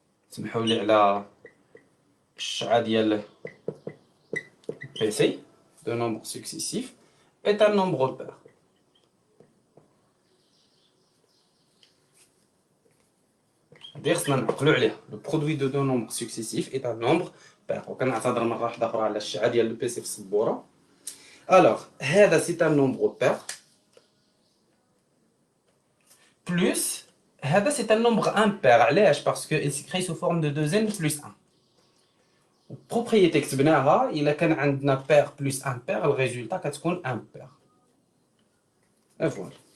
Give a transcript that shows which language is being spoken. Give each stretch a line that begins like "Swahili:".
Arabic: سمحوا لي على الشعة ديال PC.
French: Deux nombres successifs est un nombre pair. Le produit de deux nombres successifs est un nombre pair.
Arabic: وكنعتذر مرة واحدة أخرى على الشعة ديال البيسي في السبورة.
French: Alors, هذا c'est un nombre pair. Plus, هذا c'est un nombre impair.
Arabic: علاش؟
French: parce que il s'écrit sous forme de 2n plus 1.
Arabic: البروبريتي كتبناها إلا كان عندنا
French: pair plus impair
Arabic: الريزولطا كتكون impair.
French: Et voilà.